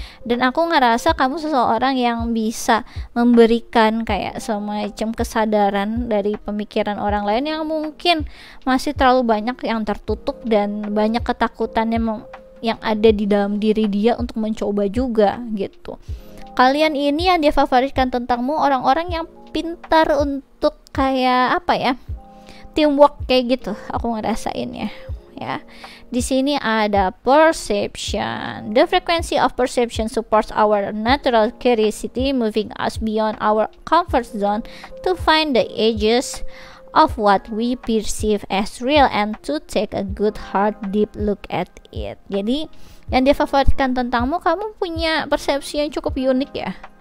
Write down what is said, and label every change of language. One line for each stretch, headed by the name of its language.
Indonesian: Dan aku ngerasa kamu seseorang yang bisa memberikan kayak semacam kesadaran dari pemikiran orang lain yang mungkin masih terlalu banyak yang tertutup dan banyak ketakutan yang ada di dalam diri dia untuk mencoba juga gitu. Kalian ini yang dia favoritkan tentangmu orang-orang yang pintar untuk kayak teamwork kayak gitu, aku ngerasain ya. Di sini ada perception.
English: The frequency of perception supports our natural curiosity, moving us beyond our comfort zone to find the edges of what we perceive as real and to take a good hard deep look at it.
Indonesian: Jadi yang dia favoritkan tentangmu, kamu punya persepsi yang cukup unik ya.